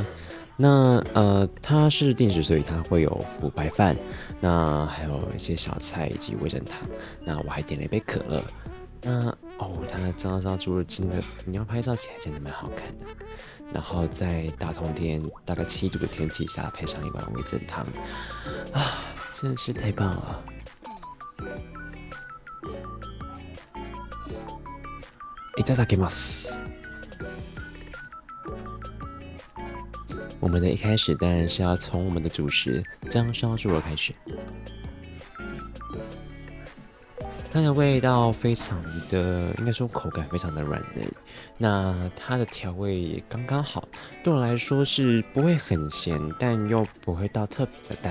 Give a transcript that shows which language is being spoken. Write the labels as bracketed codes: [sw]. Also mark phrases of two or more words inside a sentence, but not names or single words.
[zh] 那它是定时，所以它会有附白饭，那还有一些小菜以及味噌汤。那我还点了一杯可乐。那它的姜烧猪肉真的，你要拍照起来真的蛮好看的。然后在大冬天大概7度的天气下，配上一碗味噌汤，真的是太棒了。 [ja] いただきます。 [zh] 我们的一开始当然是要从我们的主食姜烧猪肉开始，它的味道非常的，应该说口感非常的软嫩，那它的调味也刚刚好，对我来说是不会很咸，但又不会到特别的淡。